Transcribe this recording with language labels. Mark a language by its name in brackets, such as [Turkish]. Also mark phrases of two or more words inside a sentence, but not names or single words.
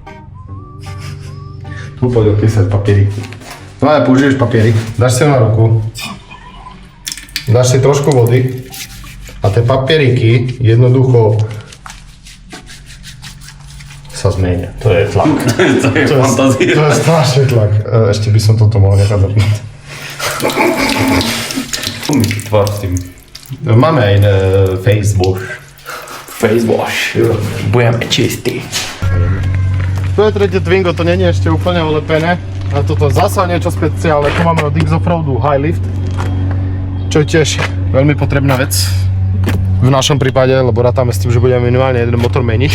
[Slovak] Tu poď opísať papieríky. No a použiješ papierik, dáš si ho na ruku, dáš si trošku vody a tie papieriky jednoducho sa zmenia. To je tlak. To je fantázia. To je strašný tlak. Ešte by som toto mohol nechať zapnúť. Tvár s tým. Máme aj [English] face wash. Face wash. [Slovak] Budeme čistí. To je tretie Twingo, to nie je ešte úplne olepené. A toto zasa niečo špeciálne. Tu máme od X Offroadu High Lift, čo je tiež veľmi potrebná vec v našom prípade, lebo rátame s tým, že budeme minimálne jeden motor meniť.